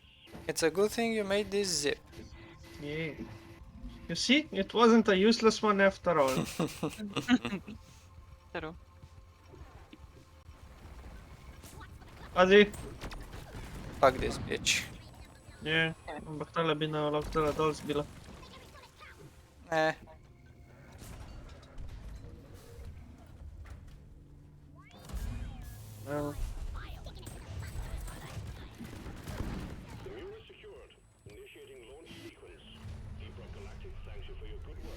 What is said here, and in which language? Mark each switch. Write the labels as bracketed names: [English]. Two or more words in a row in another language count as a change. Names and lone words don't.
[English] It's a good thing you made this zip. Yeah. You see, it wasn't a useless one after all. True. Adi? Fuck this bitch. Yeah. [Slovenian] Ampak tale bi na LOK tole dol zbila. Eh. No. [English] The mule is secured. Initiating launch sequence. ROCK GALACTIC thanks you for your good work.